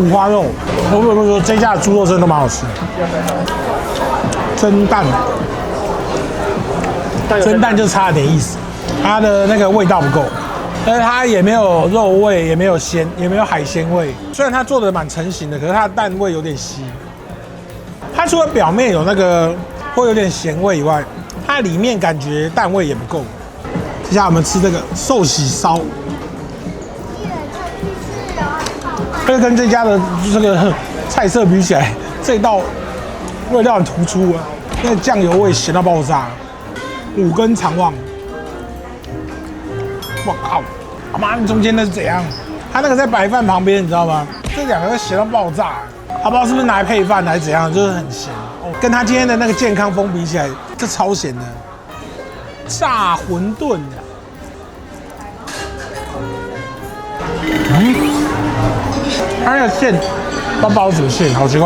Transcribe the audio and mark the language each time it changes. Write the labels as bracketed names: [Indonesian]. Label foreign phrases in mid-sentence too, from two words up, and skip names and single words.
[Chinese] 五花肉，我跟你說，這家的豬肉真的都蠻好吃的。蒸蛋，蒸蛋就差了點意思，它的那個味道不夠，但是它也沒有肉味，也沒有鮮，也沒有海鮮味。雖然它做的蠻成型的，可是它的蛋味有點稀。它除了表面有那個會有點鹹味以外，它裡面感覺蛋味也不夠。接下來我們吃這個壽喜燒，這跟這家的這個菜色比起來，這道味道很突出啊，那個醬油味鹹到爆炸。5根腸旺，我靠！他媽，中間那是怎樣？它那個在白飯旁邊，你知道嗎？這2個鹹到爆炸，他不知道是不是拿來配飯還是怎樣，就是很鹹。跟他今天的那個健康風比起來，這超鹹的。炸餛飩，它那個餡，不知道什麼餡，好奇怪。